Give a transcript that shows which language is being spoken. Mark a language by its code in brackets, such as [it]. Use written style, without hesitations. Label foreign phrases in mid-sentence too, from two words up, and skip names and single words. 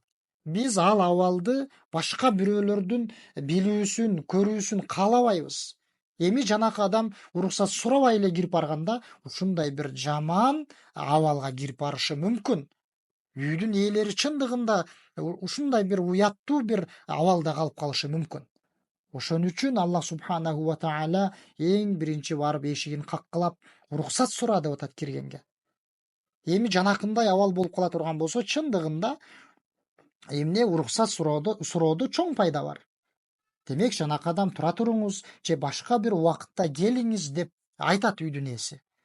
[ky] Биз ал абалды башка бирөөлөрдүн билүүсүн, көрүүсүн каалабайбыз. Эми жанакы адам уруксат сурабай эле кирип барганда, ушундай бир жаман абалга кирип барышы мүмкүн. Үйдүн ээлери чындыгында ушундай бир уяттуу бир абалда калып калышы мүмкүн. Ошон үчүн Аллах [ar] سبحانه وتعالى [ky] эң биринчи барып эшигин каккылап уруксат сура деп атат киргенге. Эми жанакындай абал болуп кала турган болсо, чындыгында эмне уруксат суроодо чоң пайда бар. Демек жанакы адам тура туруңуз же башка бир убакытта келиңиз деп айтат үйдүн ээси.